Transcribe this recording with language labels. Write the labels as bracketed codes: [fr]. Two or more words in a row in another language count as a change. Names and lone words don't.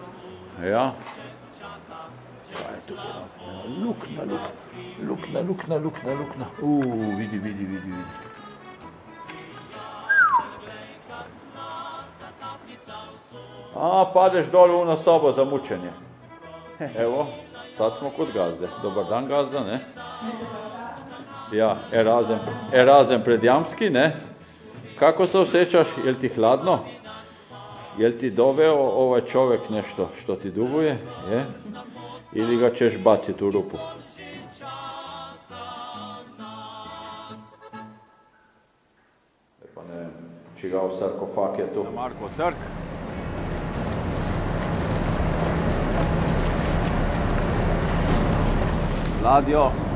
[sl] Ja. Kaj je tukaj? Lukna. Vidi. Padeš dol v ono sobo za mučenje. [hr] Evo, sad smo kod gazde. Dobar dan, gazda, ne? Ja, Erazem Predjamski, ne? Kako se osjećaš? Jel ti hladno? Jel ti doveo ovaj čovjek nešto što ti duguje? Je? Ili ga ćeš baciti u rupu? [sl] Pa ne vem, čigav sarkofag je tu. Marko trg. Ladjo.